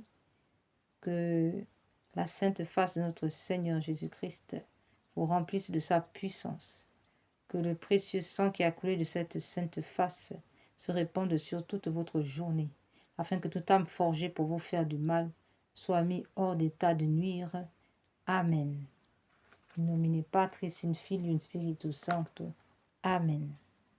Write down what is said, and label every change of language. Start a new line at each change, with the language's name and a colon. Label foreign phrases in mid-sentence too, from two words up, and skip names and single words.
French: Que la sainte face de notre Seigneur Jésus-Christ vous remplisse de sa puissance. Que le précieux sang qui a coulé de cette sainte face se répande sur toute votre journée, afin que toute âme forgée pour vous faire du mal soit mise hors d'état de nuire. Amen.
Latin: In nomine Patris, in Filius, in Spiritus Sancto. Amen.